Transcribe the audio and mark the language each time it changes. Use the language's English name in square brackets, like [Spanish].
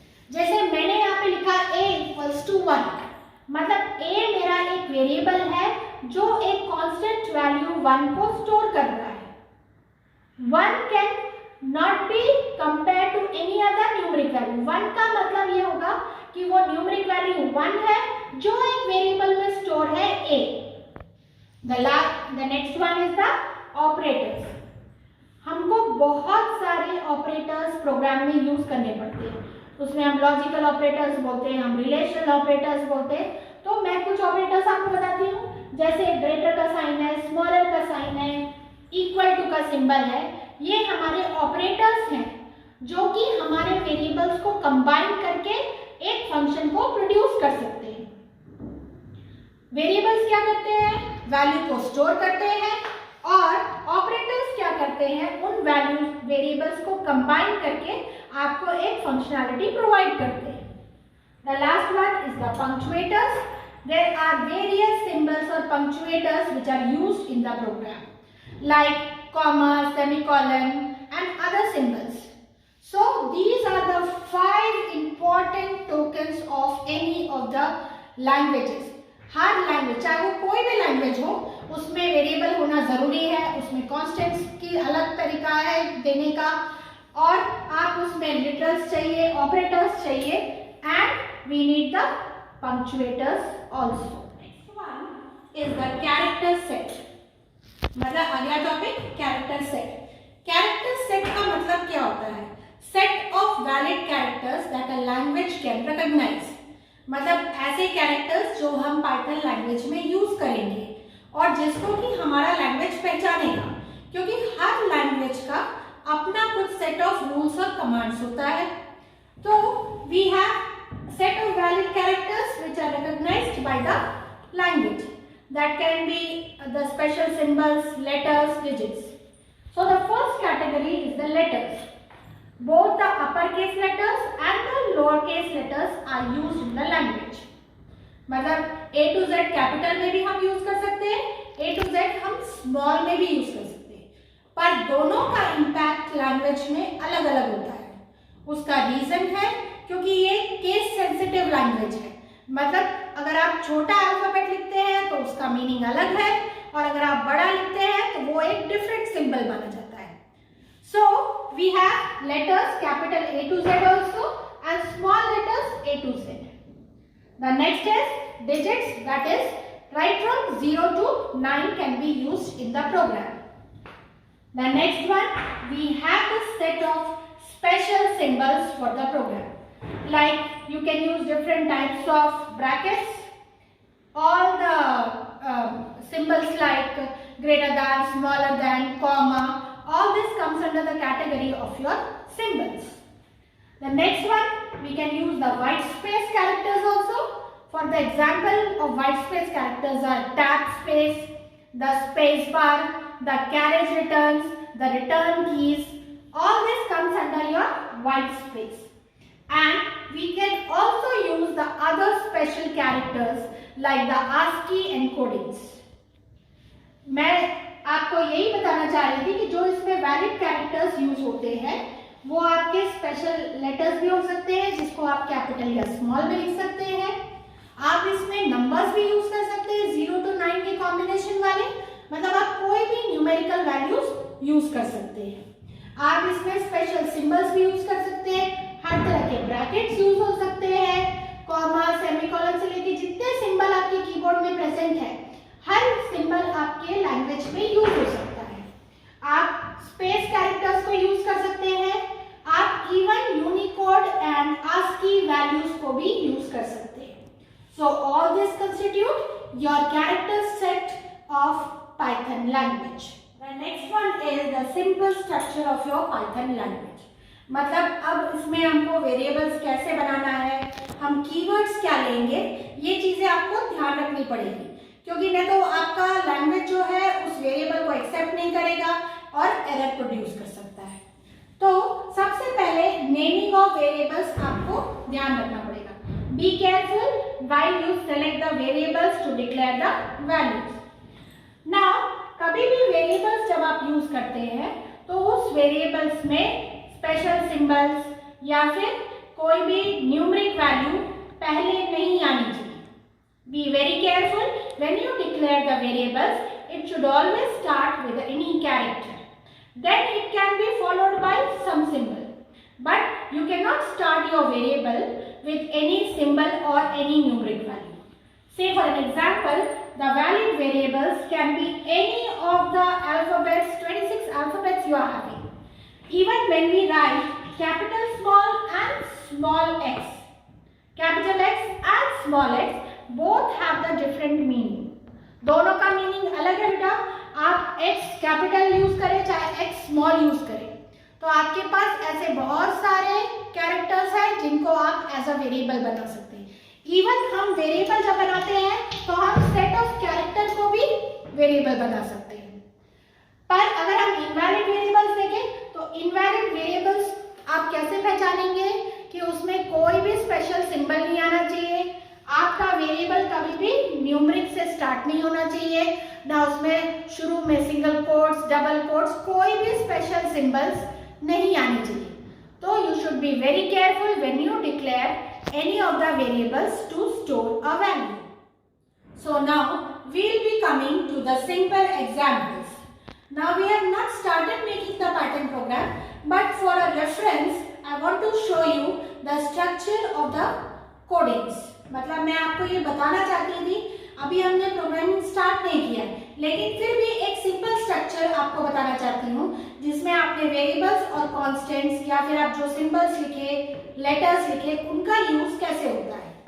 [Hindi] जैसे मैंने यहाँ पे लिखा a = 1, मतलब a मेरा एक वेरिएबल है जो एक कांस्टेंट वैल्यू 1 को स्टोर कर रहा है। [English] 1 can not be compare to any other numeric value. [Hindi] 1 का मतलब ये होगा कि वो न्यूमेरिक वैल्यू 1 है जो एक वेरिएबल में स्टोर है a। [English] The next one is the operators. [Hindi] हमको बहुत सारे ऑपरेटर्स प्रोग्राम में यूज करने पड़ते हैं। उसमें हम लॉजिकल ऑपरेटर्स बोलते हैं, हम रिलेशनल ऑपरेटर्स बोलते हैं। तो मैं कुछ ऑपरेटर्स आपको बताती हूँ, जैसे ग्रेटर का साइन है, स्मॉलर का साइन है, इक्वल टू का सिंबल है। ये हमारे ऑपरेटर्स हैं जो कि हमारे वेरिएबल्स को कंबाइन करके एक फंक्शन को प्रोड्यूस कर सकते हैं। वेरिएबल्स क्या करते हैं? वैल्यू को स्टोर करते हैं, और ऑपरेटर्स क्या करते हैं? उन वैल्यू वेरिएबल्स को कंबाइन करके आपको एक फंक्शनैलिटी प्रोवाइड करते हैं। [English] The last one is the punctuators. There are various symbols और punctuators which are used in the program, like comma, semicolon and other symbols. So these are the 5 important tokens of any of the languages. [Hindi] हर language, चाहे वो कोई भी language हो, उसमें variable होना जरूरी है, उसमें कॉन्स्टेंट्स की अलग तरीका है देने का, और आप उसमें लिटरल्स चाहिए, ऑपरेटर्स चाहिए, [English] And we need the punctuators also. Next one is the character set. [Hindi] मतलब अगला topic character set. Character set का मतलब क्या होता है? [English] Set of valid characters that a language can recognise. [Hindi] मतलब ऐसे कैरेक्टर्स जो हम पाइथन लैंग्वेज में यूज करेंगे और जिसको कि हमारा लैंग्वेज पहचानेगा, क्योंकि हर लैंग्वेज का अपना कुछ सेट ऑफ रूल्स और कमांड्स होता है। [English] तो we have set of valid characters which are recognised by the language. That can be the special symbols, letters, digits. So the first category is the letters. Both the uppercase letters and the lowercase letters are used in the language. [Hindi] मतलब A to Z capital में भी हम use कर सकते हैं, A to Z हम small में भी यूज कर सकते हैं, पर दोनों का इम्पैक्ट लैंग्वेज में अलग अलग होता है। उसका रीजन है क्योंकि ये केस सेंसिटिव लैंग्वेज है। मतलब अगर आप छोटा अल्फाबेट लिखते हैं तो उसका मीनिंग अलग है, और अगर आप बड़ा लिखते हैं तो वो एक डिफरेंट सिंबल बना जाता है। [English] So we have letters capital A to Z also and small letters A to Z. The next is digits, that is right from 0 to 9 can be used in the program. The next one, we have the set of special symbols for the program. Like you can use different types of brackets, all the symbols like greater than, smaller than, comma, all this comes under the category of your symbols. The next one, we can use the white space characters also. For the example of white space characters are tab space, the space bar, the carriage returns, the return keys, all this comes under your white space. And we can also use the other special characters like the ASCII encodings. [Hindi] मैं आपको यही बताना चाह रही थी कि जो इसमें वैलिड कैरेक्टर्स यूज होते हैं वो आपके स्पेशल लेटर्स भी हो सकते हैं, जिसको आप कैपिटल या स्मॉल में लिख सकते हैं। आप इसमें नंबर्स भी यूज कर सकते हैं 0 to 9 के कॉम्बिनेशन वाले, मतलब आप कोई भी न्यूमेरिकल वैल्यूज यूज कर सकते हैं। आप इसमें स्पेशल सिंबल्स भी यूज कर सकते हैं, हर तरह के ब्रैकेट्स यूज हो सकते हैं, कॉमा, सेमीकोलन से लेके जितने सिंबल आपके कीबोर्ड में प्रेजेंट है हर सिंबल आपके लैंग्वेज में यूज हो सकता है। आप स्पेस कैरेक्टर्स को यूज कर सकते हैं, आप even Unicode and ASCII values को भी यूज कर सकते हैं। [English] So all this constitute your character set of Python language. The next one is the simple structure of your Python language. [Hindi] मतलब अब इसमें हमको वेरिएबल्स कैसे बनाना है, हम कीवर्ड्स क्या लेंगे, ये चीजें आपको ध्यान रखनी पड़ेगी, क्योंकि नहीं तो आपका लैंग्वेज जो है उस वेरिएबल को एक्सेप्ट नहीं करेगा और एरर प्रोड्यूस कर सकता है। तो सबसे पहले नेमिंग ऑफ वेरिएबल्स आपको ध्यान रखना पड़ेगा। [English] Be careful while you select the variables to declare the values. [Hindi] Now कभी भी वेरिएबल्स जब आप यूज करते हैं तो उस वेरिएबल्स में स्पेशल सिंबल्स या फिर कोई भी न्यूमेरिक वैल्यू पहले नहीं आनी चाहिए। [English] Be very careful when you declare the variables. It should always start with any character. Then it can be followed by some symbol. But you cannot start your variable with any symbol or any numeric value. Say for an example, the valid variables can be any of the alphabets, 26 alphabets you are having. Even when we write capital small and small x, capital X and small x both have the different meaning. [Hindi] दोनों का meaning अलग है बेटा। आप x capital use करें चाहे x small use करें, तो आपके पास ऐसे बहुत सारे कैरेक्टर्स हैं जिनको आप एज अ वेरिएबल बना सकते हैं। इवन हम वेरिएबल जब बनाते हैं तो हम सेट ऑफ कैरेक्टर को भी वेरिएबल बना सकते हैं। पर अगर हम इनवैलिड वेरिएबल्स देखें तो इनवैलिड वेरिएबल्स आप कैसे पहचानेंगे कि उसमें कोई भी स्पेशल सिंबल नहीं आना चाहिए, आपका वेरिएबल कभी भी न्यूमेरिक से स्टार्ट नहीं होना चाहिए, ना उसमें शुरू में सिंगल कोट्स, डबल कोट्स, कोई भी स्पेशल सिंबल्स नहीं आने चाहिए। [English] तो you should be very careful when you declare any of the variables to store a value. So now we will be coming to the simple examples. Now we have not started making the Python program, but for a reference I want to show you the structure of the codings. [Hindi] मतलब मैं आपको ये बताना चाहती थी, अभी हमने programming start नहीं किया, लेकिन फिर भी एक सिंपल स्ट्रक्चर आपको बताना चाहती हूँ जिसमें आपने वेरिएबल्स और कांस्टेंट्स या फिर आप जो सिंबल्स लिखे, लेटर्स लिखे, उनका यूज कैसे होता है।